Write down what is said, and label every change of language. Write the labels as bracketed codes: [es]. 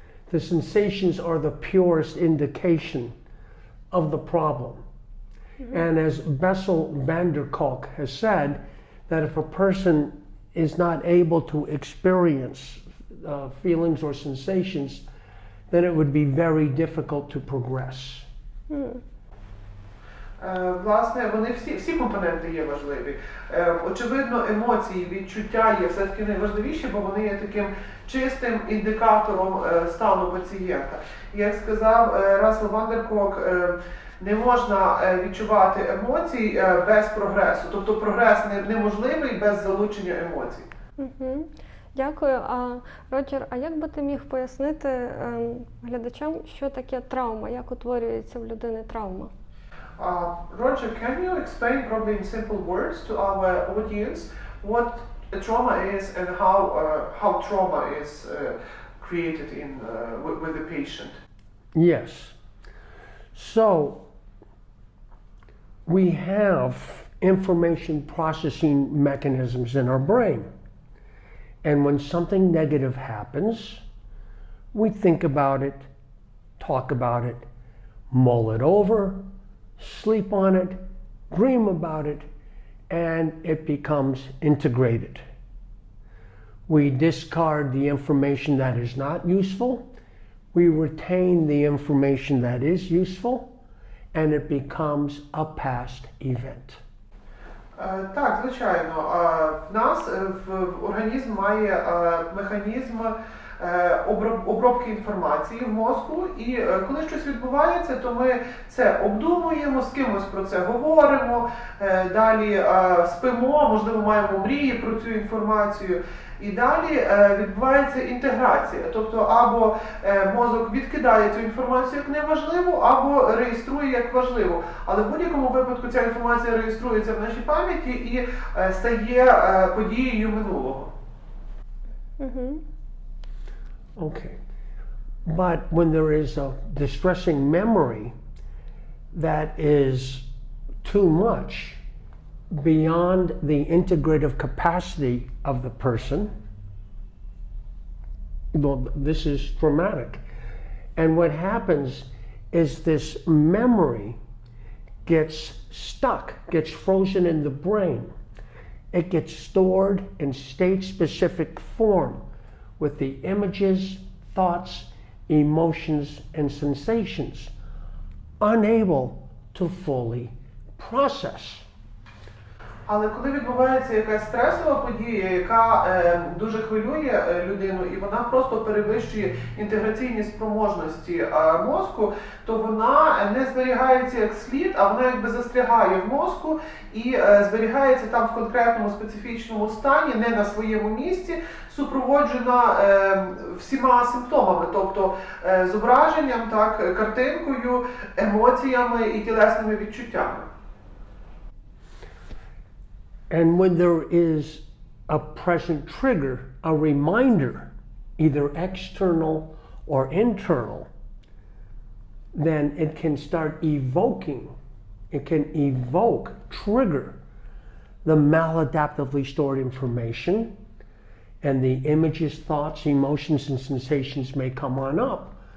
[en] The sensations are the purest indication of the problem. And as Bessel van der Kolk has said, that if a person is not able to experience feelings or sensations, then it would be very difficult to progress. [uk] Власне, вони всі компоненти є важливі. Очевидно, емоції, відчуття є все-таки найважливіші, бо вони є таким чистим індикатором стану пацієнта. Як сказав Рассел ван дер Колк, не можна відчувати емоцій без прогресу. Тобто прогрес неможливий без залучення емоцій. Дякую. Роджер, а як би ти міг пояснити глядачам, що таке травма, як утворюється в людини травма? [en] Roger, can you explain probably in simple words to our audience what a trauma is and how trauma is created with the patient? Yes. So, we have information processing mechanisms in our brain. And when something negative happens, we think about it, talk about it, mull it over, sleep on it, dream about it, and it becomes integrated. We discard the information that is not useful, we retain the information that is useful, and it becomes a past event. [uk] Так, звичайно. В нас в організм має механізм обробки інформації в мозку, і коли щось відбувається, то ми це обдумуємо, з кимось про це говоримо, далі спимо, можливо, маємо мрії про цю інформацію. І далі відбувається інтеграція, тобто або мозок відкидає цю інформацію як неважливу, або реєструє як важливу. Але в будь-якому випадку ця інформація реєструється в нашій пам'яті і стає подією минулого. [en] Okay. But when there is a distressing memory that is too much beyond the integrative capacity of the person, well, this is traumatic. And what happens is this memory gets stuck, gets frozen in the brain. It gets stored in state-specific form with the images, thoughts, emotions, and sensations, unable to fully process. [uk] Але коли відбувається якась стресова подія, яка дуже хвилює людину, і вона просто перевищує інтеграційні спроможності мозку, то вона не зберігається як слід, а вона якби застрягає в мозку і зберігається там в конкретному специфічному стані, не на своєму місці, супроводжена всіма симптомами, тобто зображенням, так, картинкою, емоціями і тілесними відчуттями. [en] And when there is a present trigger, a reminder, either external or internal, then it can start evoking, it can evoke, trigger the maladaptively stored information, and the images, thoughts, emotions, and sensations may come on up.